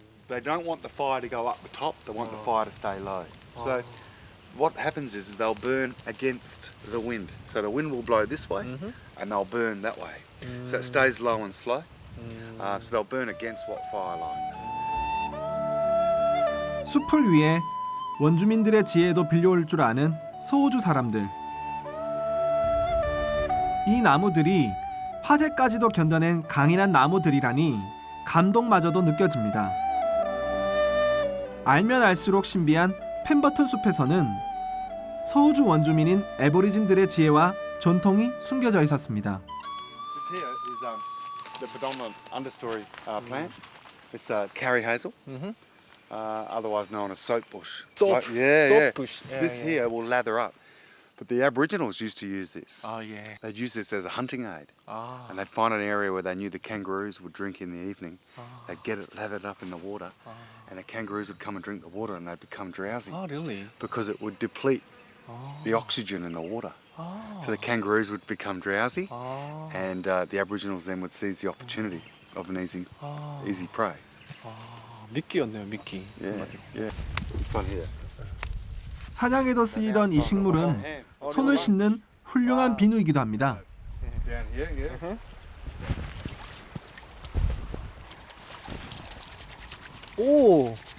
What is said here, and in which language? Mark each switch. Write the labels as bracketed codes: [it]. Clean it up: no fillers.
[en] They don't want the fire to go up the top, they want the fire to stay low. So what happens is they'll burn against the wind. So the wind will blow this way and they'll burn that way. So it stays low and slow. So they'll burn against what fire likes. [ko] 숲을 위해 원주민들의 지혜도 빌려올 줄 아는 소호주 사람들. 이 나무들이 화재까지도 견뎌낸 강인한 나무들이라니 감동마저도 느껴집니다. 알면 알수록 신비한 펜버턴 숲에서는 소호주 원주민인 애보리진들의 지혜와 전통이 숨겨져 있었습니다. [en] This here is the predominant understory plant. It's carry hazel, otherwise known as soap bush. Soap bush. Yeah, This yeah. here will lather up. But the Aboriginals used to use this. Oh yeah. They'd use this as a hunting aid. Ah. And they'd find an area where they knew the kangaroos would drink in the evening. They'd get it lathered up in the water, and the kangaroos would come and drink the water, and they'd become drowsy Oh really? because it would deplete the oxygen in the water. So the kangaroos would become drowsy, and the Aboriginals then would seize the opportunity of an easy prey. [ko] 미끼였네요, 미끼. [en] Yeah, yeah. This one here. [ko] 사냥에도 쓰이던 이 식물은 손을 씻는 훌륭한 비누이기도 합니다. [en] Down here, yeah. 오.